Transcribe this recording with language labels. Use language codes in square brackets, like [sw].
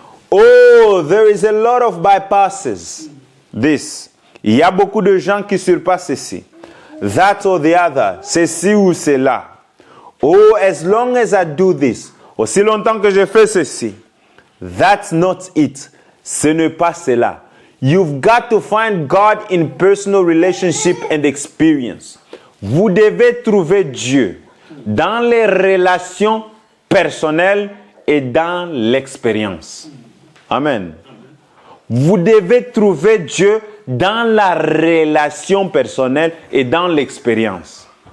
[en] Oh, there is a lot of bypasses. This. [fr] Il y a beaucoup de gens qui surpassent ceci. [en] That or the other. [fr] Ceci ou cela. [en] Oh, as long as I do this. [fr] Aussi longtemps que je fais ceci. [en] That's not it. [fr] Ce n'est pas cela. [en] You've got to find God in personal relationship and experience. [fr] Vous devez trouver Dieu dans les relations personnelles et dans l'expérience. Amen. Vous devez trouver Dieu dans la relation personnelle et dans l'expérience.